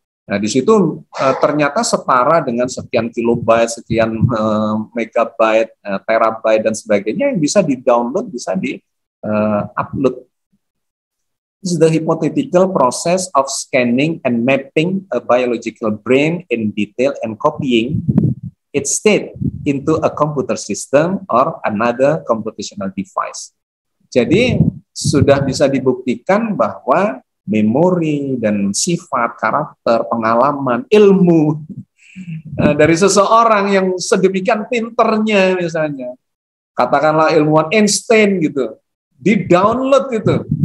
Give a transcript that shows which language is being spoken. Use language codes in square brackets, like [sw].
[id] Nah, di situ ternyata setara dengan sekian kilobyte, sekian megabyte, terabyte, dan sebagainya yang bisa di-download, bisa di-upload. [en] This is the hypothetical process of scanning and mapping a biological brain in detail and copying its state into a computer system or another computational device. [id] Jadi sudah bisa dibuktikan bahwa memori dan sifat, karakter, pengalaman, ilmu dari seseorang yang sedemikian pinternya, misalnya katakanlah ilmuwan Einstein gitu, di-download gitu